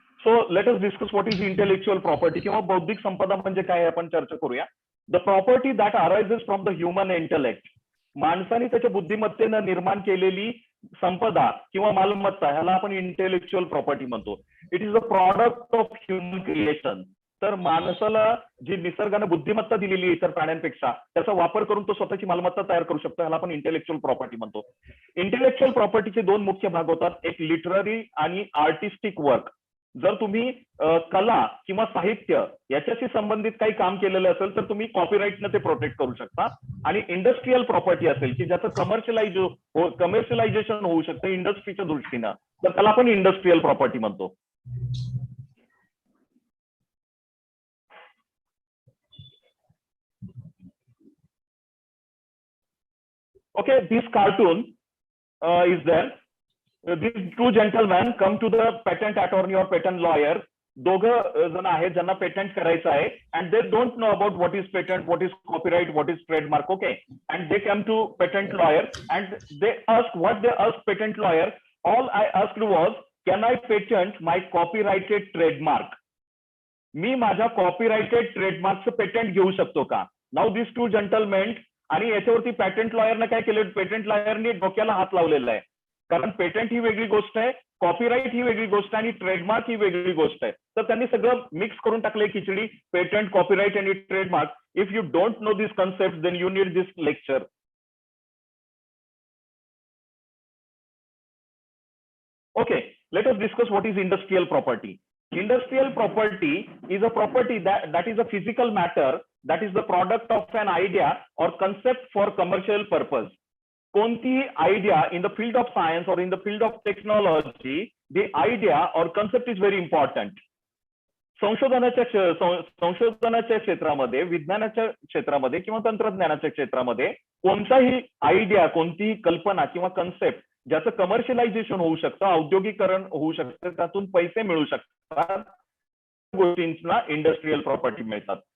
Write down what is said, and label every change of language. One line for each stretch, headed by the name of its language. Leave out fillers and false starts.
English: So let us discuss what is intellectual property
Marathi: किंवा बौद्धिक संपदा म्हणजे काय आपण चर्चा करूया.
English: The property that arises from the human intellect.
Marathi: माणसाने त्याच्या बुद्धिमत्तेनं निर्माण केलेली संपदा किंवा मालमत्ता ह्याला आपण इंटेलेक्च्युअल प्रॉपर्टी म्हणतो.
English: It is a product of human creation.
Marathi: तर माणसाला जी निसर्गाने बुद्धिमत्ता दिलेली इतर प्राण्यांपेक्षा त्याचा वापर करून तो स्वतःची मालमत्ता तयार करू शकतो, ह्याला आपण इंटेलेक्च्युअल प्रॉपर्टी म्हणतो. इंटेलेक्च्युअल प्रॉपर्टीचे दोन मुख्य भाग होतात, एक लिटररी आणि आर्टिस्टिक वर्क. जर तुम्ही कला किंवा साहित्य याच्याशी संबंधित काही काम केलेलं असेल तर तुम्ही कॉपीराईटनं ते प्रोटेक्ट करू शकता. आणि इंडस्ट्रियल प्रॉपर्टी असेल की ज्याचं कमर्शियलायझेशन होऊ शकतं इंडस्ट्रीच्या दृष्टीनं, तर त्याला आपण इंडस्ट्रियल प्रॉपर्टी म्हणतो.
English: Okay, this cartoon is there. These two gentlemen come to the patent attorney or patent lawyer
Marathi: दोघं जण आहेत ज्यांना पेटंट करायचं आहे
English: And they don't know about what is patent, what is copyright, what is trademark. Okay, and they come to patent lawyer and they ask what they ask patent lawyer. All I asked was, can I patent my copyrighted trademark?
Marathi: मी माझ्या copyrighted ट्रेडमार्कचं patent घेऊ शकतो का?
English: now this two gentlemen,
Marathi: आणि याच्यावरती patent लॉयरने काय केलं, patent लॉयरने डोक्याला हात लावलेला आहे. कारण पेटंट ही वेगळी गोष्ट आहे, कॉपीराइट ही वेगळी गोष्ट आहे आणि ट्रेडमार्क ही वेगळी गोष्ट आहे. तर त्यांनी सगळं मिक्स करून टाकलंय खिचडी, पेटंट, कॉपीराइट आणि trademark.
English: If you don't know this concept then you need this lecture. Okay, let us discuss what is industrial property. Industrial property is a property that is a physical matter that is the product of an idea or concept for commercial purpose.
Marathi: कोणतीही
English: idea in the field of science or in the field of technology, the idea or concept is very important.
Marathi: संशोधनाच्या क्षेत्रामध्ये, विज्ञानाच्या क्षेत्रामध्ये किंवा तंत्रज्ञानाच्या क्षेत्रामध्ये कोणताही idea, कोणतीही कल्पना किंवा कन्सेप्ट ज्याचं कमर्शियलायझेशन होऊ शकतं, औद्योगिकरण होऊ शकतं, त्यातून पैसे मिळू शकतात, गोष्टींना इंडस्ट्रियल प्रॉपर्टी मिळतात.